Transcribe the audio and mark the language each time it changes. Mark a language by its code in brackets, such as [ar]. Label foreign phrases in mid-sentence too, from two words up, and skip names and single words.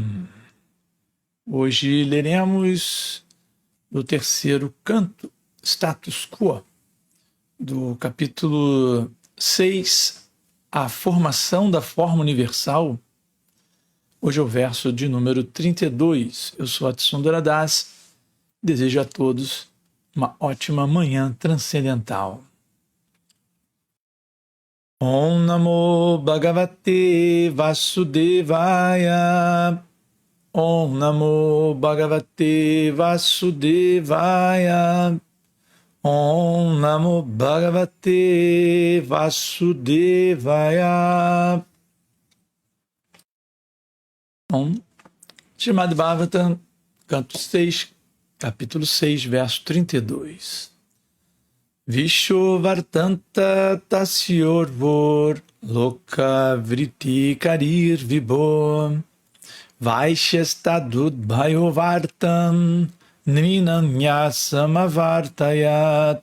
[pt] Hoje leremos do terceiro canto, Status Quo, do capítulo 6, A Formação da Forma Universal. Hoje é o verso de número 32. Eu sou Atsundara Das. Desejo a todos uma ótima manhã transcendental. [sa] Om Namo Bhagavate Vasudevaya. Om Namo Bhagavate Vasudevaya. Om Namo Bhagavate Vasudevaya. [pt] Srimad Bhagavatam, canto 6, capítulo 6, verso 32. [sa] Vishovartanta tasyorvor loka vritti karir vibho vaishyastadudbhayovartam nrinamyasamavartayat.